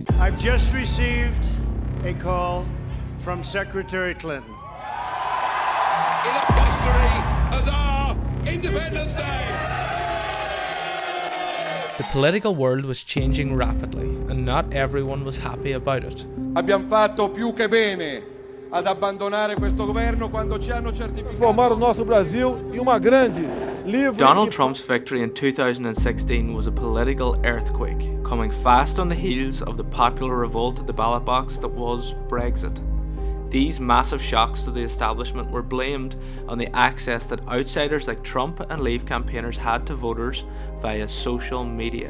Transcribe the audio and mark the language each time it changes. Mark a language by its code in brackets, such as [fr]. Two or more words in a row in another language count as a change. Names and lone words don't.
[en] I've just received a call from Secretary Clinton. In our history as our Independence Day. The political world was changing rapidly, and not everyone was happy about it. [it] Abbiamo fatto più che bene ad abbandonare questo governo quando ci hanno certificato. [pt] Formar o nosso Brasil em uma grande, livre. [en] Donald Trump's victory in 2016 was a political earthquake, coming fast on the heels of the popular revolt at the ballot box that was Brexit. These massive shocks to the establishment were blamed on the access that outsiders like Trump and Leave campaigners had to voters via social media.